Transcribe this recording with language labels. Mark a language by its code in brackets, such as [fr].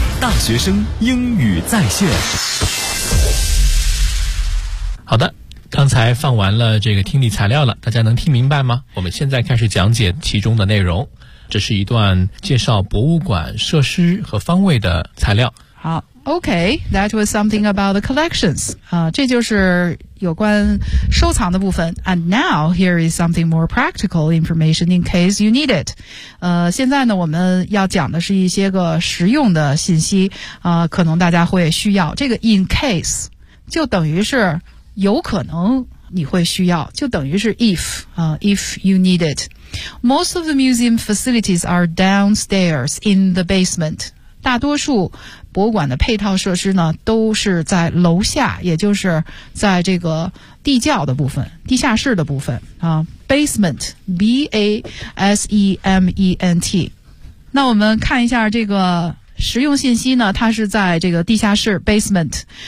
[zh] 大学生英语在线。好的，刚才放完了这个听力材料了，大家能听明白吗？我们现在开始讲解其中的内容。这是一段介绍博物馆设施和方位的材料。 [en] 好， OK, that was something about the collections. [zh] 这就是有关收藏的部分。 [en] And now, here is something more practical information in case you need it. [zh] 现在呢，我们要讲的是一些个实用的信息，可能大家会需要。这个 [en] in case [zh] 就等于是有可能你会需要，就等于是 [en] if you need it. Most of the museum facilities are downstairs in the basement. [zh] 大多数博物馆的配套设施呢，都是在楼下，也就是在这个地窖的部分，地下室的部分啊。 [en] Basement, B-A-S-E-M-E-N-T。 [zh] 那我们看一下这个实用信息呢，它是在这个地下室 basement。